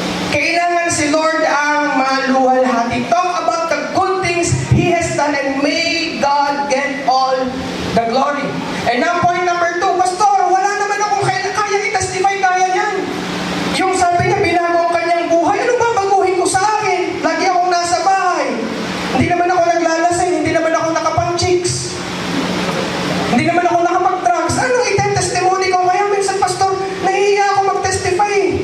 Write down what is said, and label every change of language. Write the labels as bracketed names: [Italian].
[Filipino] Kailangan si Lord ang maluwalhati. [English] Talk about the good things He has done and may God get all the glory. And now point number 2, [Filipino] Pastor, wala naman akong kaya i-testify kaya yan. Yung sabi niya, binago ang kanyang buhay, ano ba baguhin ko sa akin? Lagi akong nasa bahay. Hindi naman ako naglalasing, hindi naman ako nakapang-chicks. Hindi naman ako nakapag-drugs. Anong i-testimony ko? Kaya minsan, Pastor, nahihiya ako mag-testify.